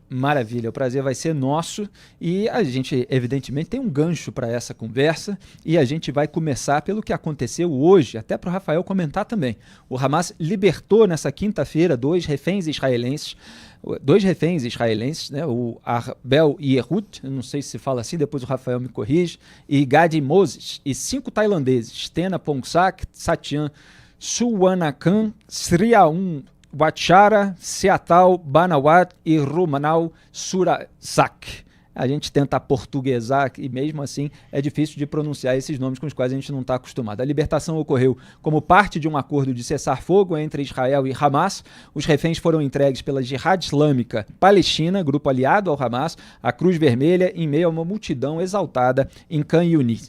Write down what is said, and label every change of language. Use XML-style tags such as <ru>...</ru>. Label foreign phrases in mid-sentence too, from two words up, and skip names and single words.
<pt>Maravilha, o prazer vai ser nosso. E a gente, evidentemente, tem um gancho para essa conversa. E a gente vai começar pelo que aconteceu hoje, até para o Rafael comentar também. O Hamas libertou nessa quinta-feira dois reféns israelenses, né, o Arbel Yehud, eu não sei se fala assim, depois o Rafael me corrige, e Gadi Moses, e 5 tailandeses, Tena Pongsak, Satyan Suwanakan, Sriaun Wachara, Seatal, Banawat e Rumanau Surasak. A gente tenta aportuguesar e mesmo assim é difícil de pronunciar esses nomes com os quais a gente não está acostumado. A libertação ocorreu como parte de um acordo de cessar-fogo entre Israel e Hamas. Os reféns foram entregues pela Jihad Islâmica Palestina, grupo aliado ao Hamas, à Cruz Vermelha, em meio a uma multidão exaltada em Khan Yunis.</pt>